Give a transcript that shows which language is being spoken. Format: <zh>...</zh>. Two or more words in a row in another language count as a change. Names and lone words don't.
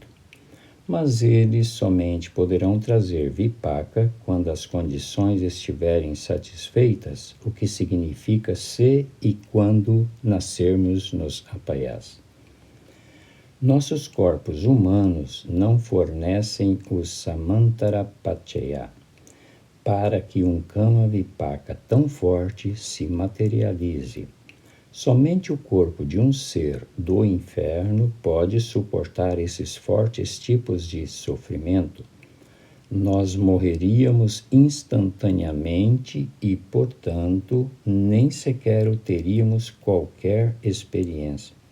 <pt>Mas eles somente poderão trazer vipaka quando as condições estiverem satisfeitas, o que significa se e quando nascermos nos apayas. Nossos corpos humanos não fornecem o samantarapachaya para que um</pt> <pi>kama vipaka</pi> <pt>tão forte se materialize. Somente o corpo de um ser do inferno pode suportar esses fortes tipos de sofrimento. Nós morreríamos instantaneamente e, portanto, nem sequer teríamos qualquer experiência.</pt>